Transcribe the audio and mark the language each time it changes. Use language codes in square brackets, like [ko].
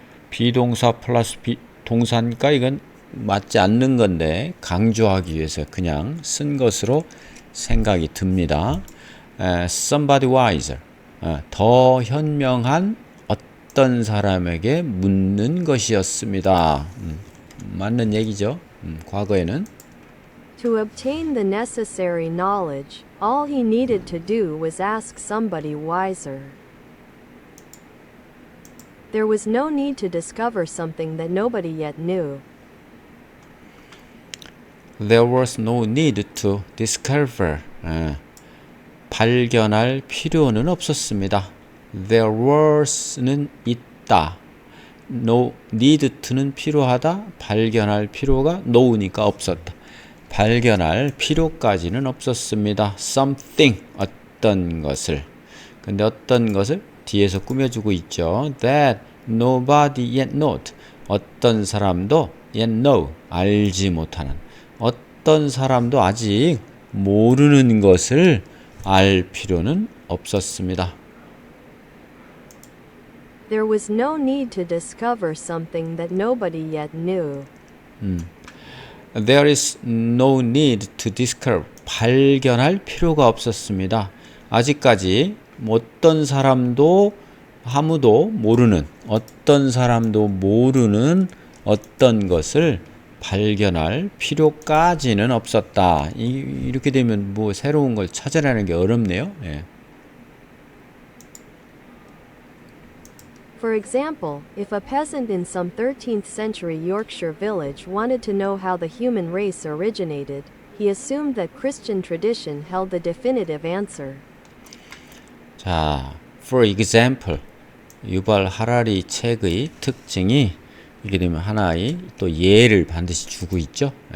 [ko] 비동사 플러스 동사니까 이건 맞지 않는 건데 강조하기 위해서 그냥 쓴 것으로 생각이 듭니다. [en] Somebody wiser, [ko] 더 현명한 어떤 사람에게 묻는 것이었습니다. 맞는 얘기죠. 과거에는 [en] To obtain the necessary knowledge, all he needed to do was ask somebody wiser. There was no need to discover something that nobody yet knew. There was no need to discover, [ko] 발견할 필요는 없었습니다. [en] There was [ko] 는 있다. [en] No need to [ko] 는 필요하다. 발견할 필요가 no니까 없었다. 발견할 필요까지는 없었습니다. Something, 어떤 것을. 근데 어떤 것을 뒤에서 꾸며주고 있죠. [en] That nobody yet knows. [ko] 어떤 사람도 [en] yet know, [ko] 알지 못하는. 어떤 사람도 아직 모르는 것을 알 필요는 없었습니다. [en] There was no need to discover something that nobody yet knew. There is no need to discover. [ko] 발견할 필요가 없었습니다. 아직까지 어떤 사람도 아무도 모르는, 어떤 사람도 모르는 어떤 것을 발견할 필요까지는 없었다. 이렇게 되면 뭐 새로운 걸 찾아내는 게 어렵네요. [en] For example, if a peasant in some 13th century Yorkshire village wanted to know how the human race originated, he assumed that Christian tradition held the definitive answer. [ko] 자, [en] for example, [ko] 유발 하라리 책의 특징이 이게 되면 하나의 또 예를 반드시 주고 있죠.